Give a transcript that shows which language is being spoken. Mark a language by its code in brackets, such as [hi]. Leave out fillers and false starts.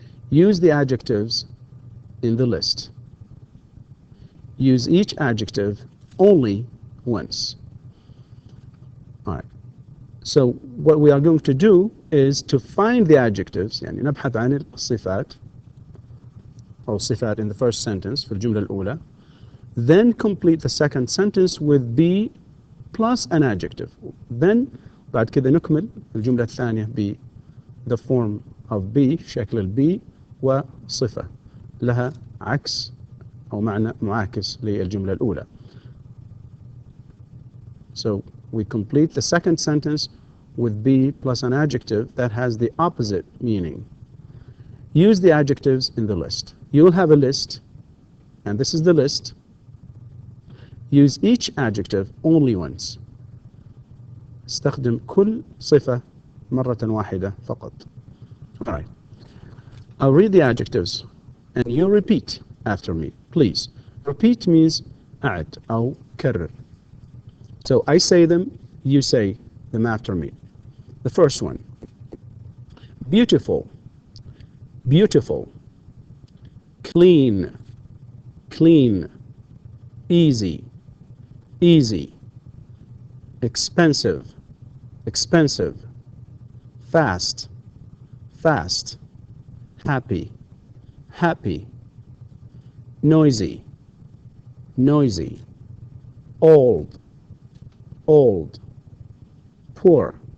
[en] Use the adjectives in the list. Use each adjective only once. All right. So what we are going to do is to find the adjectives, [ar] يعني نبحث عن الصفات أو صفات [en] in the first sentence [ar] في الجملة الأولى. [en] Then complete the second sentence with be plus an adjective. Then [ar] بعد كده نكمل الجملة الثانية ب [en] the form of be [ar] شكل البي وصفة لها عكس أو معنى معاكس للجملة الأولى. [en] So we complete the second sentence with be plus an adjective that has the opposite meaning. Use the adjectives in the list. You'll have a list, and this is the list. Use each adjective only once. [ar] استخدم كل صفة مرة واحدة فقط. [en] All right. I'll read the adjectives and you repeat after me, please. Repeat means [ar] أعد أو كرر. [en] So I say them, you say them after me. The first one. Beautiful. Beautiful. Clean. Clean. Easy. Easy. Expensive. Expensive. Fast. Fast. Happy. Happy. Noisy. Noisy. Old. Old. Poor.